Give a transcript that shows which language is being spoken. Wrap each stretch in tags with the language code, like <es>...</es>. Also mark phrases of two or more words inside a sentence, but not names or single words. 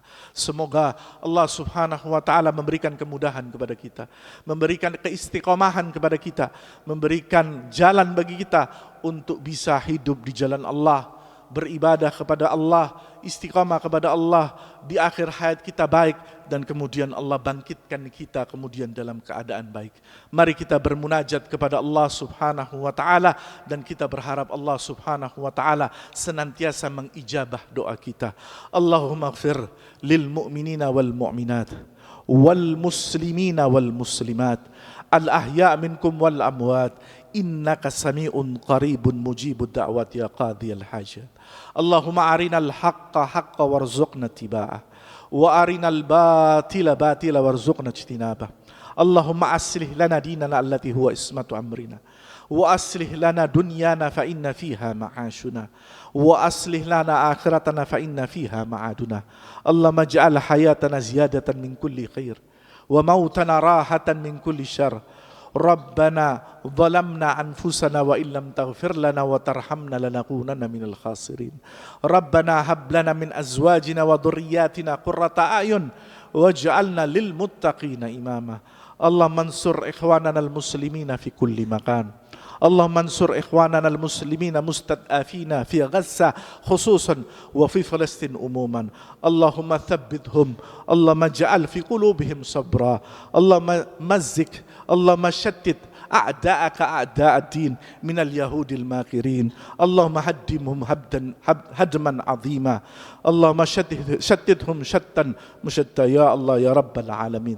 <id>Semoga Allah</id> <ar>سبحانه وتعالى</ar> <id>memberikan kemudahan kepada kita, memberikan keistiqomahan kepada kita, memberikan jalan bagi kita untuk bisa hidup di jalan Allah, beribadah kepada Allah, istiqamah kepada Allah di akhir hayat kita baik, dan kemudian Allah bangkitkan kita kemudian dalam keadaan baik. Mari kita bermunajat kepada Allah</id> <ar>سبحانه وتعالى,</ar> <id>dan kita berharap Allah</id> <ar>سبحانه وتعالى</ar> <id>senantiasa mengijabah doa kita.</id> <ar>اللهم اغفر للمؤمنين والمؤمنات والمسلمين والمسلمات الأحياء منكم والأموات إنك سميع قريب مجيب الدعوات يا قاضي الحاجات. اللهم أرنا الحق حقا وارزقنا اتباعه وأرنا الباطل باطلا وارزقنا اجتنابه. اللهم أصلح لنا ديننا الذي هو عصمة أمرنا وأصلح لنا دنيانا فإن فيها معاشنا وأصلح لنا آخرتنا فإن فيها معادنا. اللهم اجعل حياتنا زيادة من كل خير وموتنا راحة من كل شر. ربنا ظلمنا أنفسنا وإن لم تغفر لنا وترحمنا لنكونن من الخاسرين. ربنا هب لنا من أزواجنا وذرياتنا قرة أعين واجعلنا للمتقين إماما. الله منصور إخواننا المسلمين في كل مكان. الله منصور إخواننا المسلمين المستضعفين في غزة خصوصا وفي فلسطين عموما. اللهم ثبتهم، اللهم اجعل في قلوبهم صبرا، اللهم مزق، اللهم شتت أعداءك أعداء الدين من اليهود الماكرين. اللهم هدمهم هدما عظيما. اللهم شتتهم شتا مشتا يا الله يا رب العالمين.</ar>